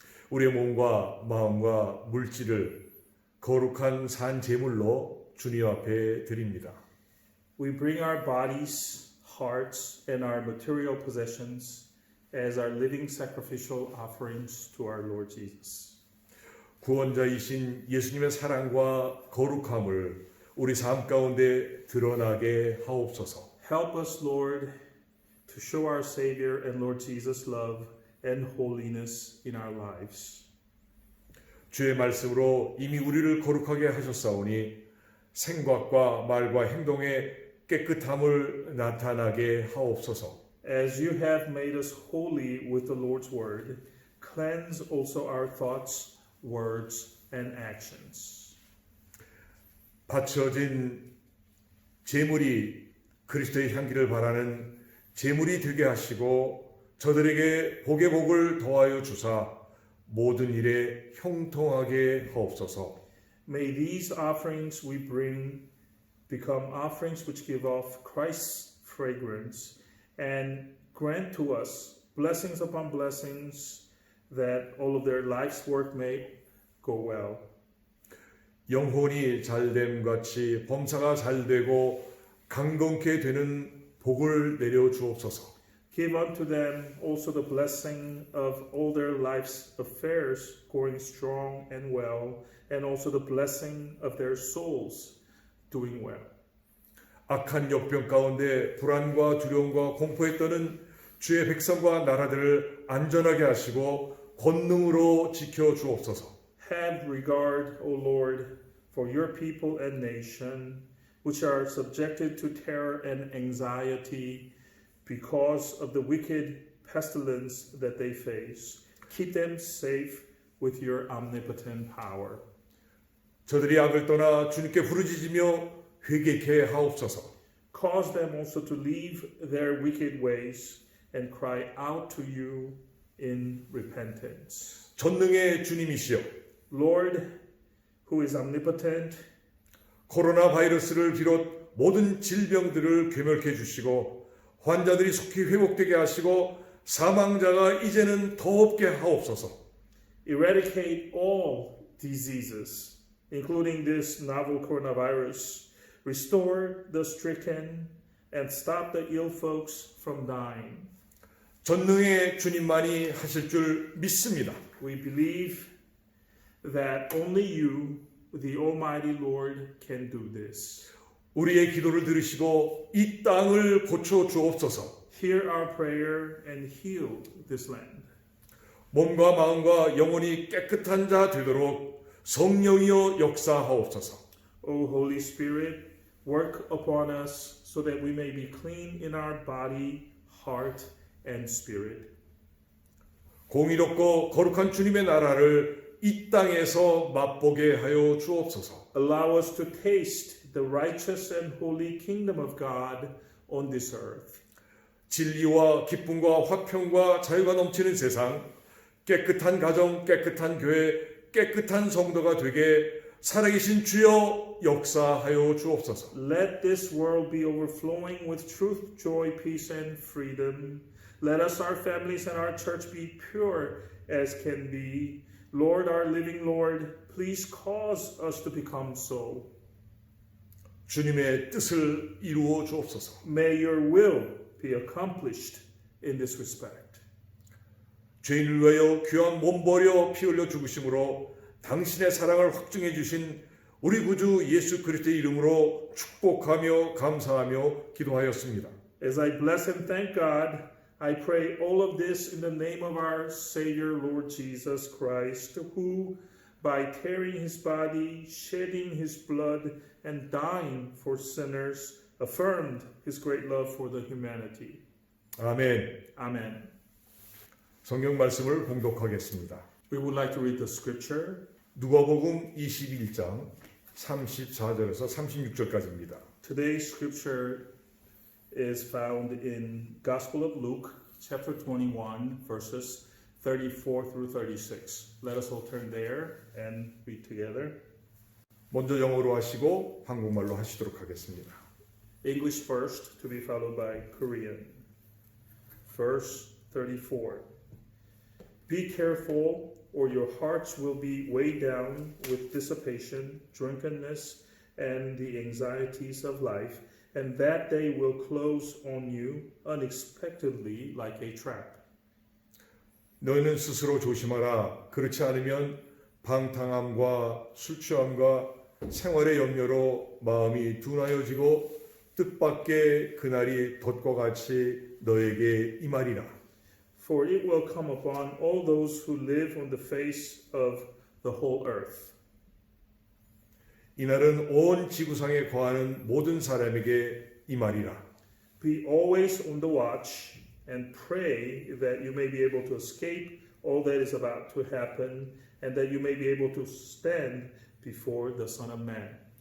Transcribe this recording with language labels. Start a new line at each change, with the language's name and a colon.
Korean: 우리의 몸과 마음과 물질을 거룩한 산 제물로 주님 앞에 드립니다.
English: We bring our bodies, hearts, and our material possessions as our living sacrificial offerings to our Lord Jesus.
Korean: 구원자이신 예수님의 사랑과 거룩함을 우리 삶 가운데 드러나게 하옵소서.
English: Help us, Lord, to show our Savior and Lord Jesus' love and holiness in our lives.
Korean: 주의 말씀으로 이미 우리를 거룩하게 하셨사오니 생각과 말과 행동의 깨끗함을 나타나게 하옵소서.
English: As you have made us holy with the Lord's word, cleanse also our thoughts, words, and actions.
Korean: 바쳐진 제물이 그리스도의 향기를 바라는 제물이 되게 하시고 저들에게 복의 복을 더하여 주사 모든 일에 형통하게 하옵소서.
English: May these offerings we bring become offerings which give off Christ's fragrance and grant to us blessings upon blessings that all of their life's work may go well.
Korean: 영혼이 잘됨 같이 범사가 잘되고 강건케 되는 복을 내려 주옵소서.
English: Give unto them also the blessing of all their life's affairs going strong and well, and also the blessing of their souls doing well.
Korean: 악한 역병 가운데 불안과 두려움과 공포에 떠는 주의 백성과 나라들을 안전하게 하시고 권능으로 지켜 주옵소서.
English: Have regard, O Lord, for your people and nation, which are subjected to terror and anxiety because of the wicked pestilence that they face. Keep them safe with your omnipotent power.
Korean: 저들이 악을 떠나 주님께 부르짖으며 회개케 하옵소서.
English: Cause them also to leave their wicked ways and cry out to you in repentance.
Korean: 전능의 주님이시여,
English: Lord, who is omnipotent,
Korean: 코로나 바이러스를 비롯 모든 질병들을 괴멸케 주시고 환자들이 속히 회복되게 하시고 사망자가 이제는 더 없게 하옵소서.
English: eradicate all diseases, including this novel coronavirus, restore the stricken, and stop the ill folks from dying.
Korean: 전능의 주님만이 하실 줄 믿습니다.
English: We believe that only you, the Almighty Lord, can do this.
Korean: 우리의 기도를 들으시고 이 땅을 고쳐 주옵소서.
English: Hear our prayer and heal this land.
Korean: 몸과 마음과 영혼이 깨끗한 자 되도록 성령이여 역사하옵소서.
English: O Holy Spirit, work upon us so that we may be clean in our body, heart, and spirit.
Korean: 공의롭고 거룩한 주님의 나라를 이 땅에서 맛보게 하여 주옵소서.
English: Allow us to taste the righteous and holy kingdom of God on this earth.
Korean: 진리와 기쁨과 화평과 자유가 넘치는 세상, 깨끗한 가정, 깨끗한 교회, 깨끗한 성도가 되게 살아계신 주여 역사하여 주옵소서.
English: Let this world be overflowing with truth, joy, peace, and freedom. Let us, our families, and our church be pure as can be. Lord, our living Lord, please cause us to become so.
Korean: 주님의 뜻을 이루어 주옵소서.
English: May your will be accomplished in this respect.
Korean: 죄인을 위하여 귀한 몸 버려 피 흘려 죽으심으로 당신의 사랑을 확증해 주신 우리 구주 예수 그리스도의 이름으로 축복하며 감사하며 기도하였습니다.
English: As I bless and thank God, I pray all of this in the name of our Savior, Lord Jesus Christ, who, by tearing his body, shedding his blood, and dying for sinners, affirmed his great love for the humanity.
Korean: 아멘.
English: Amen.
Korean: 성경 말씀을 봉독하겠습니다.
English: We would like to read the scripture.
Korean: 누가복음 21장 34절에서 36절까지입니다.
English: Today's scripture is found in Gospel of Luke, chapter 21, verses 34 through 36. Let us all turn there and read together.
Korean: 먼저 영어로 하시고 한국말로 하시도록 하겠습니다.
English: English first, to be followed by Korean. verse 34. Be careful, or your hearts will be weighed down with dissipation, drunkenness, and the anxieties of life, and that day will close on you unexpectedly like a trap.
Korean: 너희는 스스로 조심하라. 그렇지 않으면 방탕함과 술 취함과 생활의 염려로 마음이 둔하여지고 뜻밖의 그날이 덫과 같이 너에게 임하리라.
English: For it will come upon all those who live on the face of the whole earth.
Korean: 이날은 온 지구상에 거하는 모든 사람에게 임하리라.
English: Be always on the watch and pray that you may be able to escape all that is about to happen and that you may be able to stand before the Son of Man.